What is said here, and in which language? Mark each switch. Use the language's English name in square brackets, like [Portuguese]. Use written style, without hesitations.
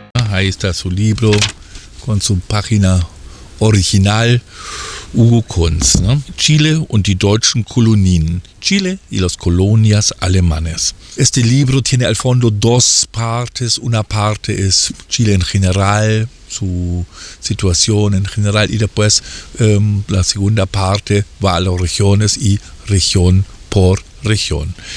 [Spanish] Ahí está su libro con su página original, Hugo Kunz, ¿no? [German] Chile und die deutschen Kolonien. [Spanish] Chile y las colonias alemanes. Este libro tiene al fondo dos partes. Una parte es Chile en general, su situación en general, y después la segunda parte va a las regiones y región por región.